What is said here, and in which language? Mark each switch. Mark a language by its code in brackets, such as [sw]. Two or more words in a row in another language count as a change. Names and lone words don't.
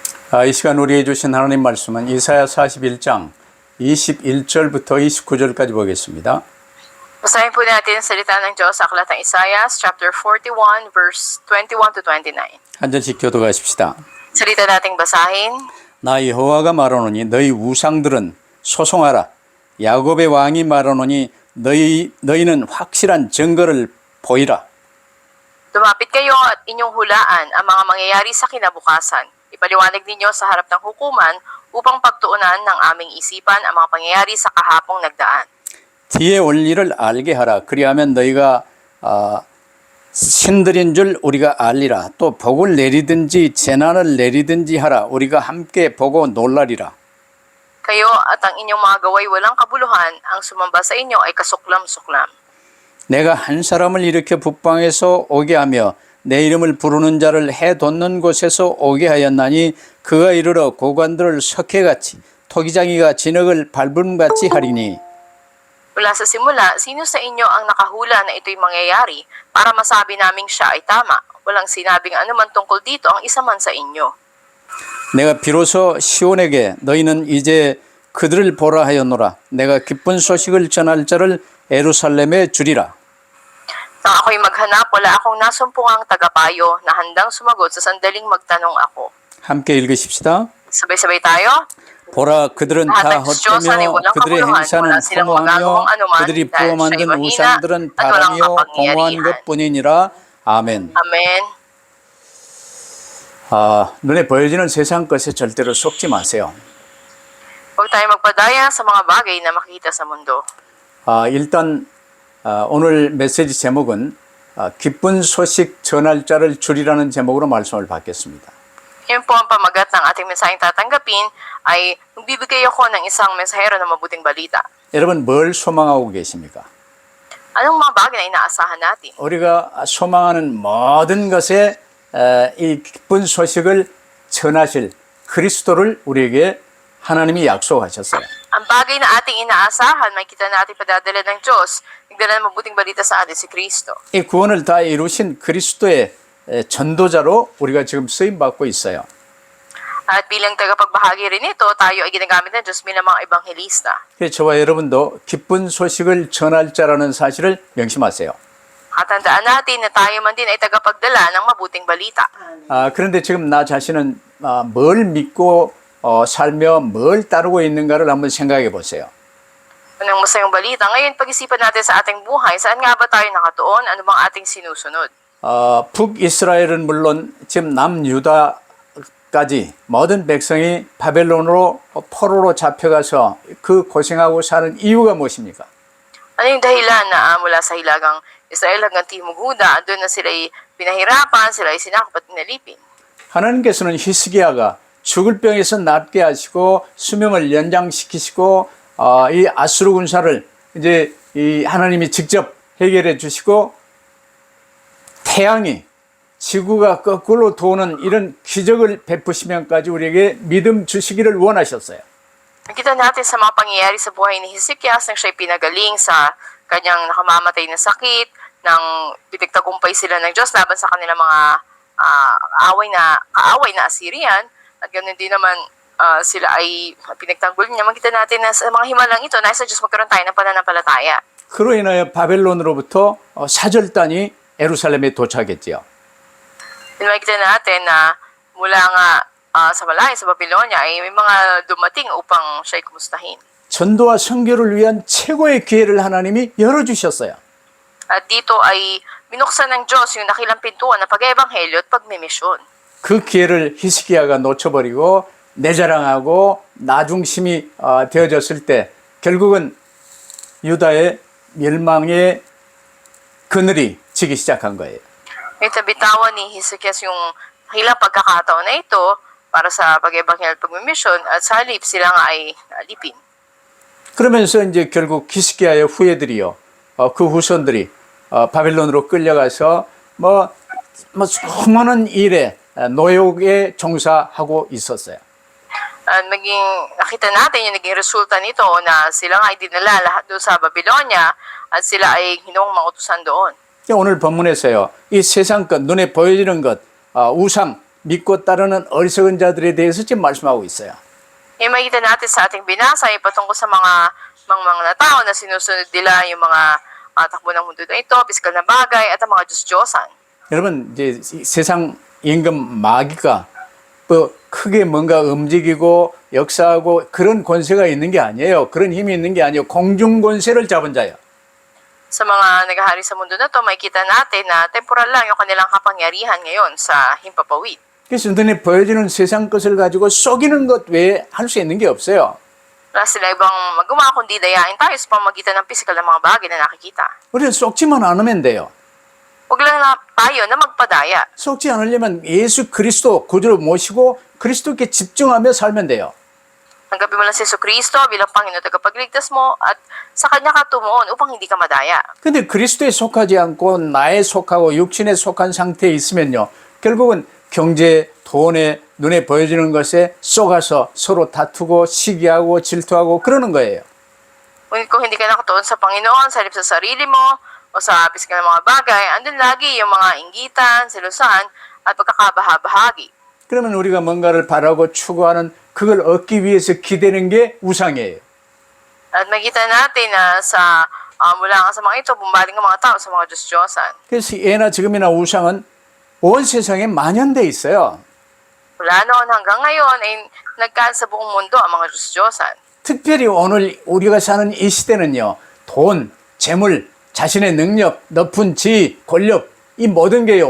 [ko] 이 시간 우리에게 주신 하나님 말씀은 이사야 41장 21절부터 29절까지 보겠습니다. [tl] Basahin po natin ang salita ng Diyos sa aklat ng Isaiah, [en] chapter 41, verse 21 to 29. [ko] 한 절씩 교도하십시다. [tl] Salita nating basahin. [ko] 나 여호와가 말하노니 너희 우상들은 소송하라. 야곱의 왕이 말하노니 너희는 확실한 증거를 보이라. [tl] Lumapit kayo at inyong hulaan ang mga mangyayari sa kinabukasan. Ipaliwanag ninyo sa harap ng hukuman upang pagtuunan ng aming isipan ang mga pangyayari sa kahapong nagdaan. [ko] 뒤에 올 일을 알게 하라. 그리하면 너희가 신들인 줄 우리가 알리라. 또 복을 내리든지 재난을 내리든지 하라. 우리가 함께 보고 놀라리라. [tl] Kayo at ang inyong mga gaway walang kabuluhan, ang sumamba sa inyo ay kasuklam-suklam. [ko] 내가 한 사람을 일으켜 북방에서 오게 하며 내 이름을 부르는 자를 해돋는 곳에서 오게 하였나니 그가 이르러 고관들을 석회같이 토기장이가 진흙을 밟음같이 하리니. [tl] Mula sa simula, sino sa inyo ang nakahula na ito'y mangyayari para masabi naming siya ay tama? Walang sinabing anuman tungkol dito ang isa man sa inyo. [ko] 내가 비로소 시온에게 너희는 이제 그들을 보라 하였노라. 내가 기쁜 소식을 전할 자를 예루살렘에 주리라. [tl] Nang ako'y maghanap, wala akong nasumpungang tagapayo na handang sumagot sa sandaling magtanong ako. [ko] 함께 읽으십시다. [tl] Sabay-sabay tayo. [ko] 보라 그들은 다 헛되며 그들의 행사는 허무하며 그들이 부어 만든 우상들은 바람이요 공허한 것뿐이니라. 아멘. [tl] Amen. [ko] 눈에 보여지는 세상 것에 절대로 속지 마세요. [tl] Huwag tayo magpadaya sa mga bagay na makita sa mundo. [ko] 일단 오늘 메시지 제목은 기쁜 소식 전할 자를 줄이라는 제목으로 말씀을 받겠습니다. [tl] Yun po ang pamagat ng ating mensaheng tatanggapin ay bibigay ako ng isang mensahero ng mabuting balita. [ko] 여러분 뭘 소망하고 계십니까? [tl] Anong mga bagay na inaasahan natin? [ko] 우리가 소망하는 모든 것에 이 기쁜 소식을 전하실 그리스도를 우리에게 하나님이 약속하셨어요. [tl] Ang bagay na ating inaasahan, makita natin padadala ng Diyos, nagdala ng mabuting balita sa atin si Kristo. [ko] 이 구원을 다 이루신 그리스도의 전도자로 우리가 지금 쓰임 받고 있어요. [tl] At bilang tagapagbahagi rin ito, tayo ay ginagamit ng Diyos bilang mga ebanghelista. [ko] 그래서 저와 여러분도 기쁜 소식을 전할 자라는 사실을 명심하세요. [tl] At tandaan natin na tayo man din ay tagapagdala ng mabuting balita. [ko] 그런데 지금 나 자신은 뭘 믿고 살며 뭘 따르고 있는가를 한번 생각해 보세요. [tl] Unang masayang balita, ngayon pag-isipan natin sa ating buhay, saan nga ba tayo nakatuon? Ano bang ating sinusunod? [ko] 북이스라엘은 물론 지금 남유다까지 모든 백성이 바벨론으로 포로로 잡혀가서 그 고생하고 사는 이유가 무엇입니까? [tl] Ano yung dahilan na mula sa hilagang Israel hanggang Timog Huda, doon na sila ay pinahirapan, sila ay sinakop at nalipin. [ko] 하나님께서는 히스기야가 죽을 병에서 낫게 하시고 수명을 연장시키시고 이 아수르 군사를 이제 이 하나님이 직접 해결해 주시고 태양이 지구가 거꾸로 도는 이런 기적을 베푸시면까지 우리에게 믿음 주시기를 원하셨어요. [tl] Nakita natin sa mga pangyayari sa buhay ni Hezekias nang siya'y pinagaling sa kanyang nakamamatay na sakit, nang pinagtagumpay sila ng Diyos laban sa kanilang mga kaaway na Assyrian, at ganoon din naman sila ay pinagtanggol niya. Makita natin na sa mga himalang ito, nais sa Diyos magkaroon tayo ng pananampalataya. [ko] 그로 인하여 바벨론으로부터 사절단이 예루살렘에 도착했지요. [tl] Makita natin na mula nga sa Malaya, sa Babylonia, ay may mga dumating upang siya'y kumustahin. [ko] 전도와 선교를 위한 최고의 기회를 하나님이 열어주셨어요. [tl] At dito ay binuksan ng Diyos yung dakilang pintuan na pag-ebanghelyo at pagmimisyon. [ko] 그 기회를 히스기야가 놓쳐버리고 내 자랑하고 나 중심이 되어졌을 때 결국은 유다의 멸망의 그늘이 지기 시작한 거예요. [tl] Ito bitawan ni Hezekias yung dakilang pagkakataon na ito para sa pag-ebanghelyo at pagmimisyon, at sa halip sila nga ay alipin. [ko] 그러면서 이제 결국 히스기야의 후예들이요, 그 후손들이 바벨론으로 끌려가서 수많은 일에 노역에 종사하고 있었어요. [tl] At nakita natin yung naging resulta nito na sila nga ay dinala lahat doon sa Babylonia at sila ay hinong mga utusan doon. [ko] 오늘 본문에서요, 이 세상 것, 눈에 보여지는 것, 우상, 믿고 따르는 어리석은 자들에 대해서 지금 말씀하고 있어요. [tl] Yung makita natin sa ating binasa ay patungkol sa mga na tao na sinusunod nila yung mga takbo ng mundo na ito, pisikal na bagay, at ang mga Diyos-Diyosan. [ko] 여러분 이제 이 세상 임금 마귀가 뭐 크게 뭔가 움직이고 역사하고 그런 권세가 있는 게 아니에요. 그런 힘이 있는 게 아니에요. 공중 권세를 잡은 자예요. [tl] Sa mga naghahari sa mundo na ito, makikita natin na temporal lang yung kanilang kapangyarihan ngayon sa himpapawid. [ko] 그래서 눈에 보여지는 세상 것을 가지고 속이는 것 외에 할 수 있는 게 없어요. [tl] Wala sila ibang magawa kundi dayain tayo sa pamamagitan ng pisikal na mga bagay na nakikita. [ko] 우리는 속지만 않으면 돼요. [tl] Huwag lang na tayo na magpadaya. [ko] 속지 않으려면 예수 그리스도 구주로 모시고 그리스도께 집중하며 살면 돼요. [tl] Tanggapin mo lang si Jesucristo bilang Panginoon at tagapagligtas mo at sa Kanya ka tumuon upang hindi ka madaya. [ko] 근데 그리스도에 속하지 않고 나에 속하고 육신에 속한 상태에 있으면요. 결국은 경제, 돈에 눈에 보여지는 것에 쏘가서 서로 다투고 시기하고 질투하고 그러는 거예요. [tl] Ngunit kung hindi ka nakatuon sa Panginoon, sa halip sa sarili mo, o sa pisikal na mga bagay, andun lagi yung mga inggitan, selusan, at pagkakabahabahagi. [ko] 그러면 우리가 뭔가를 바라고 추구하는 그걸 얻기 위해서 기대는 게 우상이에요. [tl] At makita natin na mula nga sa mga ito, bumbaling ang mga tao sa mga Diyos-Diyosan. [ko] 그래서 예나 지금이나 우상은 온 세상에 만연돼 있어요. [tl] Mula noon hanggang ngayon ay nagkaan sa buong mundo ang mga Diyos-Diyosan. [ko] 특별히 오늘 우리가 사는 이 시대는요. 돈, 재물, 자신의 능력, 높은 지위, 권력 이 모든 게요.